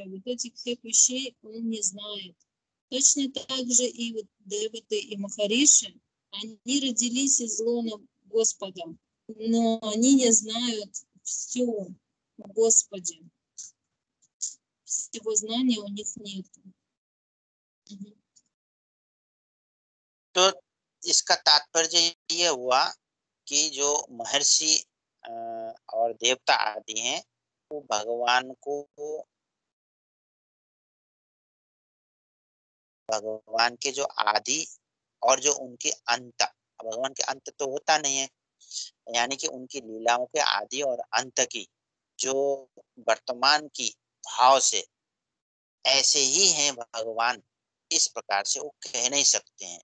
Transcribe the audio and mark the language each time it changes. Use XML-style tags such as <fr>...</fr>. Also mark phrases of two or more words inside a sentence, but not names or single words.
<ru>Вот этих всех вещей он не знает. Точно так же и вот Деваты и Махариши, они родились из лона Господа, но они не знают все о Господе. Всего знания у них нет.</ru> <hi>तो इसका तात्पर्य ये हुआ कि जो महर्षि और देवता आदि हैं वो भगवान के जो आदि और जो उनके अंत, भगवान के अंत तो होता नहीं है, यानी कि उनकी लीलाओं के आदि और अंत की जो वर्तमान की भाव से ऐसे ही हैं भगवान, इस प्रकार से वो कह नहीं सकते हैं।</hi>